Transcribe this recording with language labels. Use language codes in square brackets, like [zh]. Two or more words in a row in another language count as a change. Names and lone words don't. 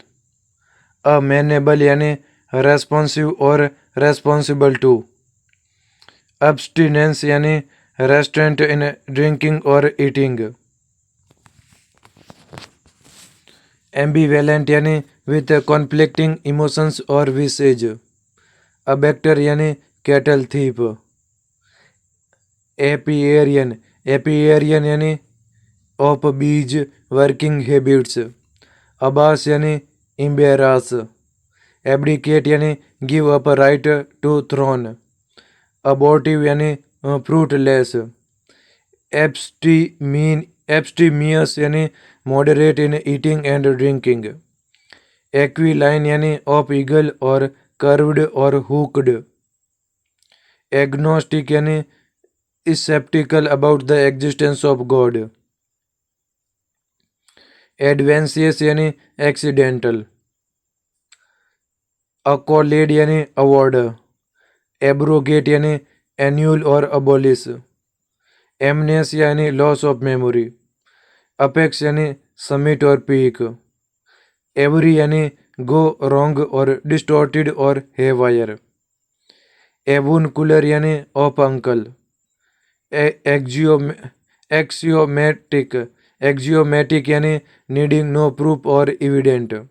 [en] amenable यानी responsive और responsible to। abstinence यानी restraint in drinking और eating। ambivalent यानी with conflicting emotions और wishes। abactor यानी cattle thief। apiarian apiarian यानी of bees working habits। abase यानी embarrass. abdicate यानी give up right to throne। abortive यानी fruitless। abstemious यानी moderate in eating and drinking। aquiline यानी of eagle और curved और hooked। agnostic यानी sceptical about the existence of God। adventitious यानी accidental। accolade यानी award। abrogate यानी annul और abolish। amnesia यानी loss of memory। apex यानी summit और peak। awry यानी go wrong और distorted और haywire। avuncular यानी of uncle। axiomatic यानी needing no proof और evident।